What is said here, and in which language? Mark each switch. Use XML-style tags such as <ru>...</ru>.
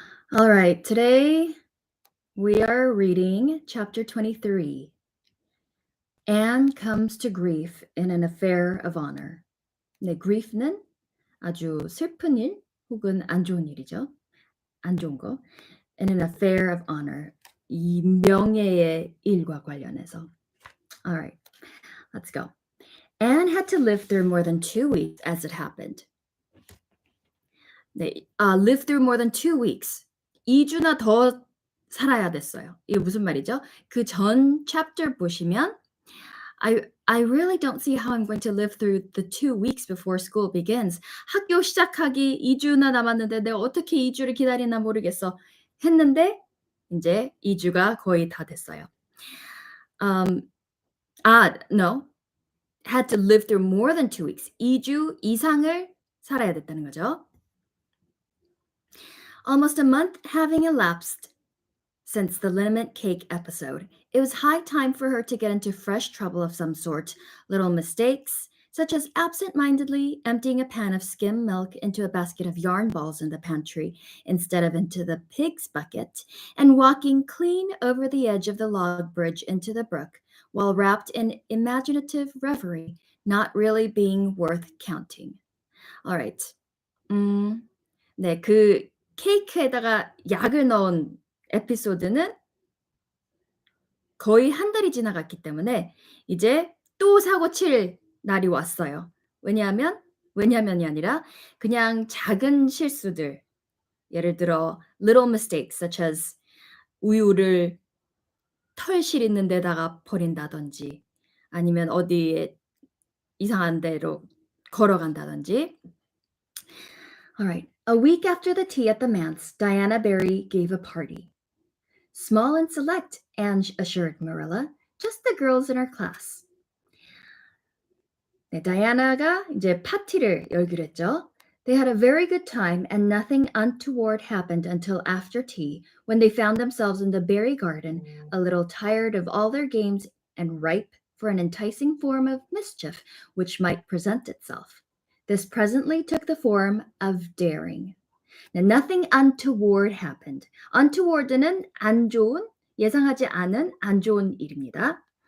<en>All right, today we are reading chapter 23. Anne comes to grief in an affair of honor.</en> <ko>네, grief는 아주 슬픈 일 혹은 안 좋은 일이죠. 안 좋은 거.</ko> <en>In an affair of honor.</en> <ko>이 명예의 일과 관련해서.</ko> <en>All right, let's go. Anne had to live through more than 2 weeks as it happened. 네, live through more than 2 weeks.</en> <ko>2주나 더 살아야 됐어요. 이게 무슨 말이죠? 그 전 chapter 보시면</ko> <en>I really don't see how I'm going to live through the 2 weeks before school begins.</en> <ko>학교 시작하기 2주나 남았는데 내가 어떻게 2주를 기다리나 모르겠어. 했는데 이제 2주가 거의 다 됐어요.</ko> <en>No. Had to live through more than 2 weeks.</en> <ko>2주 이상을 살아야 됐다는 거죠.</ko> <en>Almost a month having elapsed since the liniment cake episode, it was high time for her to get into fresh trouble of some sort. Little mistakes, such as absent-mindedly emptying a pan of skim milk into a basket of yarn balls in the pantry instead of into the pig's bucket, and walking clean over the edge of the log bridge into the brook, while wrapped in imaginative reverie, not really being worth counting. All right.</en> <ko>네, 그 케이크에다가 약을 넣은 에피소드는 거의 한 달이 지나갔기 때문에 이제 또 사고 칠 날이 왔어요. 왜냐면이 아니라 그냥 작은 실수들, 예를 들어</ko> <en>little mistakes such as</en> <ko>우유를 털실 있는 데다가 버린다든지 아니면 어디에 이상한 데로 걸어간다든지.</ko> <en>All right. A week after the tea at the manse, Diana Barry gave a party. Small and select, Anne assured Marilla. Just the girls in her class.</en> <ko>네, 다이아나가 이제 파티를 열기로 했죠.</ko> <en>They had a very good time and nothing untoward happened until after tea when they found themselves in the berry garden, a little tired of all their games and ripe for an enticing form of mischief which might present itself. This presently took the form of daring. Now, nothing untoward happened.</en> <ko>untoward는 안 좋은, 예상하지 않은 안 좋은 일입니다.</ko>